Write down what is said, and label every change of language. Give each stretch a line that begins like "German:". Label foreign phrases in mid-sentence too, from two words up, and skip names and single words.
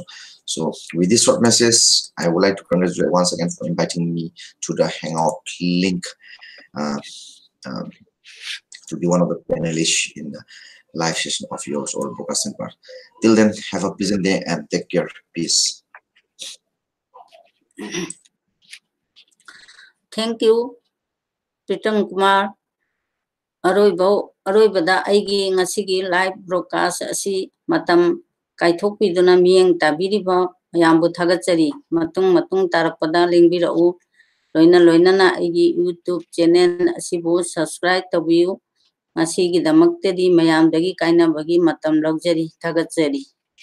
English: So with this short message, I would like to congratulate once again for inviting me to the Hangout link to be one of the panelists in the live session of yours or broadcasting part. Till then, have a pleasant day and take care. Peace. Thank you, Pritam Kumar.
Manipuri: Aroibada aigi ngasigi
English: live broadcast
Manipuri: asi matam kaithokpiduna miyeng tabiriba mayambu thagachari matung tarakpada lingbirau loinana aigi YouTube channel asibu subscribe tabiu ngasigi damaktedi mayamdagi kainabagi matam laujari thagachari.